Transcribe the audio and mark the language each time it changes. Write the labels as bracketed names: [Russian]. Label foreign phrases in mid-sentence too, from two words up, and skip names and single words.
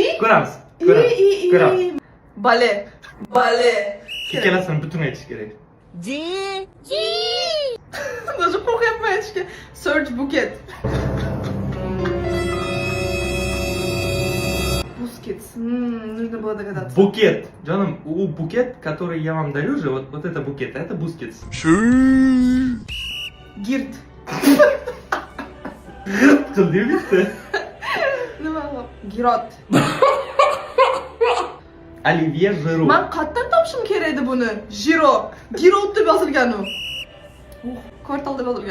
[Uzbek] Ko'ramiz. I. Bale. Bale. Ikkalasini butun aytish kerak. Даже qo'rqyapman aytishga. [English] Search Buket. Busquets. [Russian] Нужно было догадаться. Букет. [Uzbek] Jonim, u buket, [Russian] который я вам дарю же, вот это букет, а это Бускетс. [Uzbek] Girt. Qildi bitta. Nima bu? Girot. Olivier Giroud. Men qayerdan topishim kerak edi buni? Giro. Giroud deb yozilgan u. Kvartal deb yozilgan.